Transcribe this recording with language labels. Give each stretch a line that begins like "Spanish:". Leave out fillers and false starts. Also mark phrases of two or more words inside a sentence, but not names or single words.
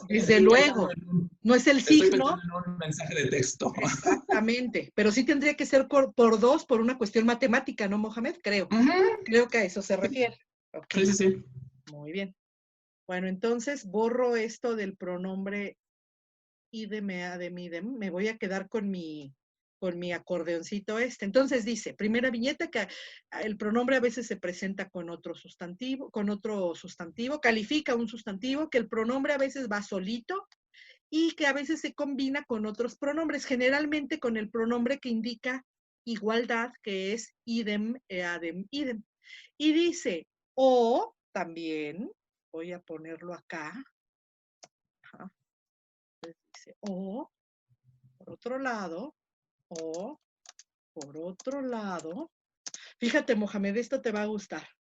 Spanish: desde luego. No es el estoy signo. pensando en un mensaje de texto. Exactamente, pero sí tendría que ser por dos por una cuestión matemática, ¿no, Mohamed? Creo. Creo que a eso se refiere. Ok, Sí, sí, sí. muy bien. Bueno, entonces borro esto del pronombre
Latin: idem, adem, idem.
Spanish: Me voy a quedar con mi acordeoncito este. Entonces dice, primera viñeta, que el pronombre a veces se presenta con otro sustantivo, califica un sustantivo, que el pronombre a veces va solito y que a veces se combina con otros pronombres, generalmente con el pronombre que indica igualdad, que es
Latin: idem, adem, idem.
Spanish: Y dice, o también, voy a ponerlo acá, ajá, dice, o, por otro lado, o, por otro lado, fíjate, Mohamed, esto te va a gustar.